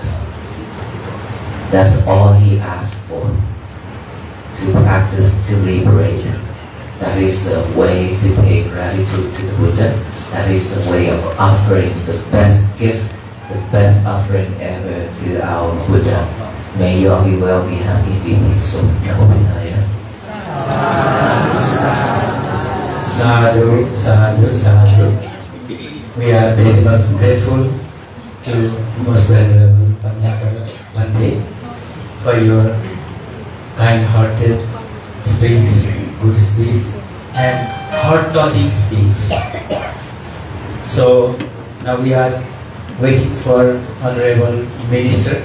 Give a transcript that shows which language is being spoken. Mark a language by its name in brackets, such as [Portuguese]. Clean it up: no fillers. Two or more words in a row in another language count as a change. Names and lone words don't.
[English] That's all he asked for, to practice to liberate. That is the way to pay gratitude to the Buddha. That is the way of offering the best gift, the best offering ever to our Buddha. May you all be well, be happy, be peaceful. [Pali] Namo Buddhaya. Sadhu, sadhu, sadhu. [English] We are very much grateful to most venerable Pandit for your kind-hearted speech, good speech, and heart-touching speech. So now we are waiting for Honorable Minister.